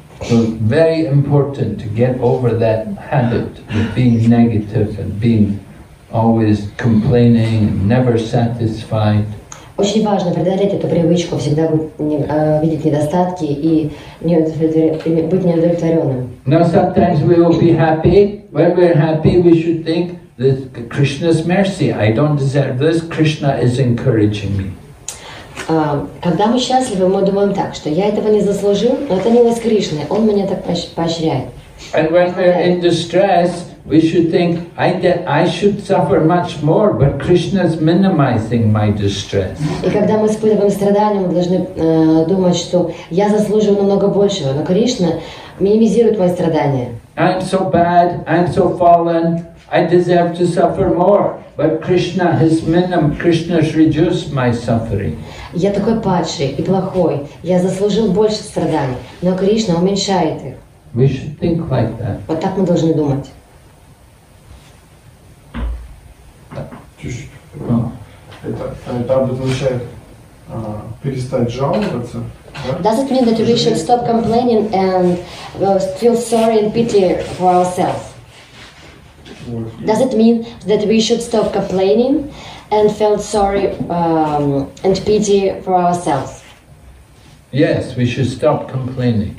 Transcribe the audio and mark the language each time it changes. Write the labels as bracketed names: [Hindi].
[English] So it's very important to get over that habit of being negative and being always complaining and never satisfied. [Russian] Очень важно преодолеть эту привычку, всегда видеть недостатки и быть неудовлетворенным. [English] Now sometimes we will be happy. When we're happy, we should think, this Krishna's mercy. I don't deserve this. Krishna is encouraging me. [Russian] Когда мы счастливы, мы думаем так, что я этого не заслужил, но это милость Кришны, Он меня так поощряет. [English] And when we're in distress, we should think, I should suffer much more, but Krishna's minimizing my distress. [Russian] И когда мы испытываем страдания, мы должны думать, что я заслуживаю намного большего, но Кришна минимизирует мои страдания. [English] I'm so bad, I'm so fallen, I deserve to suffer more, but Krishna's reduced my suffering. [Russian] Я такой падший и плохой, я заслужил больше страданий, но Кришна уменьшает их. [English] We should think like that. [Russian] Вот так мы должны думать. Это обозначает перестать жаловаться. [English] Does it mean that we should stop complaining and feel sorry and pity for ourselves? Does it mean that we should stop complaining and feel sorry and pity for ourselves? Yes, we should stop complaining.